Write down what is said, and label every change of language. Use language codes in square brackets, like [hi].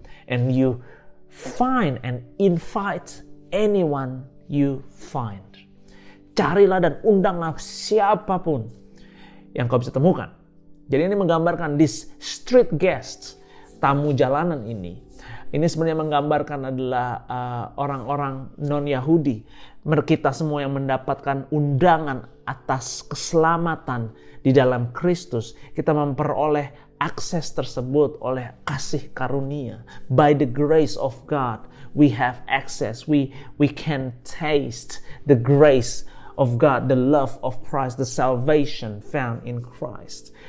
[en] And you find and invite anyone you find. [id] Carilah dan undanglah siapapun yang kau bisa temukan. Jadi ini menggambarkan [en] this street guests, [id] tamu jalanan ini. Ini sebenarnya menggambarkan adalah orang-orang non-Yahudi. Kita semua yang mendapatkan undangan atas keselamatan di dalam Kristus. Kita memperoleh akses tersebut oleh kasih karunia. [en] By the grace of God, we have access. We can taste the grace of God, the love of Christ, the salvation found in Christ.